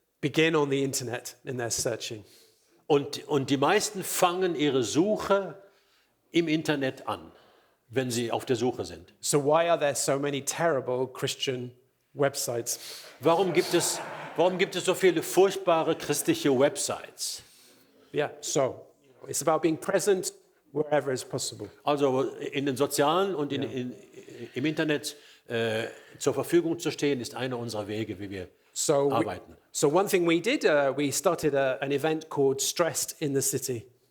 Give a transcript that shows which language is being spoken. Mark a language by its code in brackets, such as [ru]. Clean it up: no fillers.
[en] begin on the internet in their searching. [de] Und die meisten fangen ihre Suche im Internet an, wenn sie auf der Suche sind. [en] So why are there so many terrible Christian websites? [de] Warum gibt es so viele furchtbare christliche Websites? [en] Yeah, so it's about being present wherever is possible. [de] Also in den sozialen und im Internet zur Verfügung zu stehen, ist einer unserer Wege, wie wir arbeiten. [en] So one thing we did, we started an event called Stressed in the City.